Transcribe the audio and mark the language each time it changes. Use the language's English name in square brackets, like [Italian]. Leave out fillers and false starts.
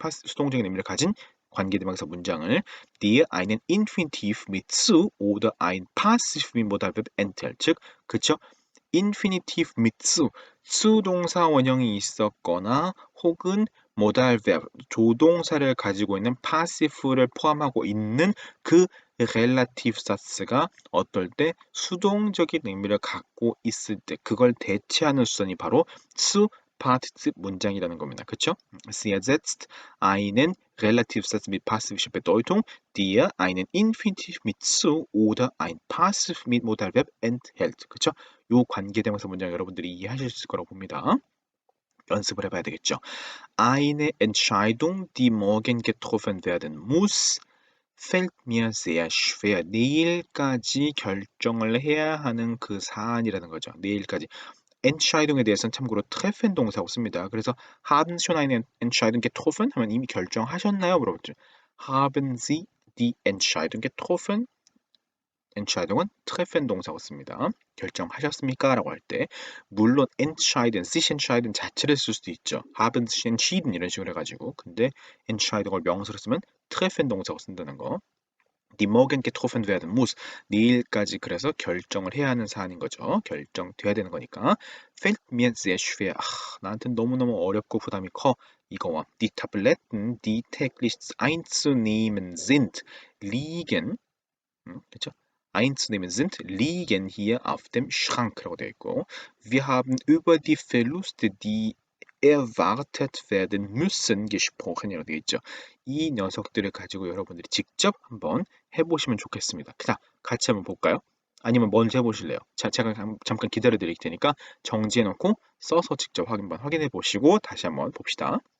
[Korean] 수동적인 의미를 가진 관계대명사 문장을 [German] die einen Infinitiv mit zu oder ein Passiv mit Modalverb enthält. [Korean] 즉, 그쵸? infinitive mit zu, 수동사 원형이 있었거나 혹은 modal verb, 조동사를 가지고 있는 passive를 포함하고 있는 그 relative sats가 어떨 때 수동적인 의미를 갖고 있을 때 그걸 대체하는 수단이 바로 zu Partizip 문장이라는 겁니다. 그쵸? [German] Sie ersetzt einen Relativsatz mit passivischer Bedeutung, der einen Infinitiv mit zu oder ein Passiv mit Modalverb enthält. [Korean] 그쵸? 요 관계대명사 문장 여러분들이 이해하실 수 있을 거라고 봅니다. 연습을 해봐야 되겠죠. [German] Eine Entscheidung, die morgen getroffen werden muss, fällt mir sehr schwer. [Korean] 내일까지 결정을 해야 하는 그 사안이라는 거죠. 내일까지. Entscheidung에 대해서는 참고로 treffen 동사고 씁니다. 그래서 [German] haben schon eine Entscheidung getroffen? [Korean] 하면 이미 결정하셨나요? 물어보죠. [German] Haben Sie die Entscheidung getroffen? [Korean] Entscheidung은 treffen 동사가 씁니다. 결정하셨습니까? 라고 할 때 물론 entscheiden, sich entscheiden 자체를 쓸 수도 있죠. [German] haben sich entschieden [Korean] 이런 식으로 해가지고 근데 Entscheidung을 명사로 쓰면 treffen 동사가 쓴다는 거. [German] Die morgen getroffen werden muss. [Korean] 내일까지 그래서 결정을 해야 하는 사안인 거죠. 결정돼야 되는 거니까. [German] Fällt mir sehr schwer. [Korean] 나한테는 너무너무 어렵고 부담이 커. 이거와 [German] Die Tabletten, die täglich einzunehmen sind, liegen [Korean] 그렇죠? [German] Einzunehmen sind, liegen hier auf dem Schrank [Korean] 라고 되어 있고 [German] Wir haben über die Verluste, die erwartet werden müssen gesprochen [Korean] 이라고 되어 있죠. 이 녀석들을 가지고 여러분들이 직접 한번 해보시면 좋겠습니다. 자, 같이 한번 볼까요? 아니면 먼저 해보실래요? 자, 제가 잠깐 기다려 드릴 테니까 정지해놓고 써서 직접 한번 확인해 보시고 다시 한번 봅시다.